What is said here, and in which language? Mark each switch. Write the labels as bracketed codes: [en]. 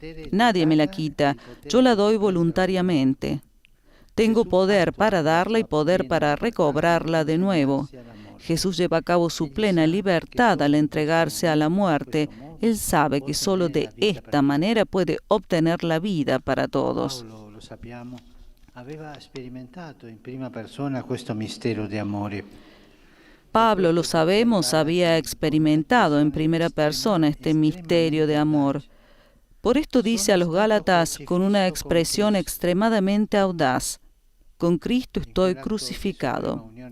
[es] Nadie me la quita, yo la doy voluntariamente. Tengo poder para darla y poder para recobrarla de nuevo. Jesús lleva a cabo su plena libertad al entregarse a la muerte. Él sabe que solo de esta manera puede obtener la vida para todos. [it] Paolo, lo sappiamo, aveva sperimentato in prima persona questo mistero di amore. [es] Pablo, lo sabemos, había experimentado en primera persona este misterio de amor. Por esto dice a los Gálatas con una expresión extremadamente audaz: con Cristo estoy crucificado.